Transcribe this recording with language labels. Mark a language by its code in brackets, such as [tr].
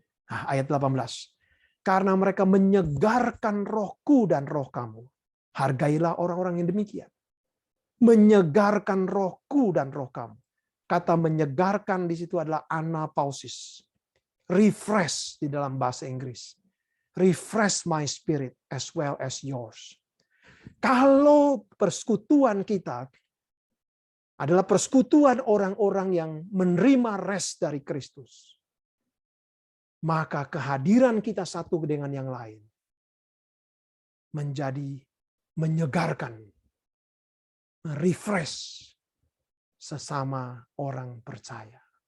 [id] Nah, ayat 18. Karena mereka menyegarkan rohku dan roh kamu. Hargailah orang-orang yang demikian. Menyegarkan rohku dan roh kamu. Kata menyegarkan di situ adalah anapausis. Refresh di dalam bahasa Inggris. [en] Refresh my spirit as well as yours. [id] Kalau persekutuan kita adalah persekutuan orang-orang yang menerima rest dari Kristus, maka kehadiran kita satu dengan yang lain menjadi menyegarkan, refresh sesama orang percaya.